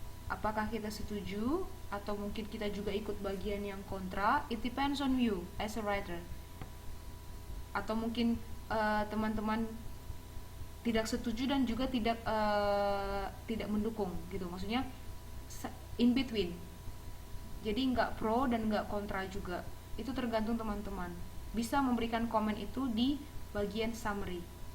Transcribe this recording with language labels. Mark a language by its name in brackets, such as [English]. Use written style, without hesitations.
[Indonesian] Apakah kita setuju atau mungkin kita juga ikut bagian yang kontra. [English] It depends on you as a writer. [Indonesian] Atau mungkin teman-teman tidak setuju dan juga tidak mendukung gitu. Maksudnya [English] in between. [Indonesian] Jadi nggak pro dan nggak kontra juga. Itu tergantung teman-teman. Bisa memberikan komen itu di bagian summary.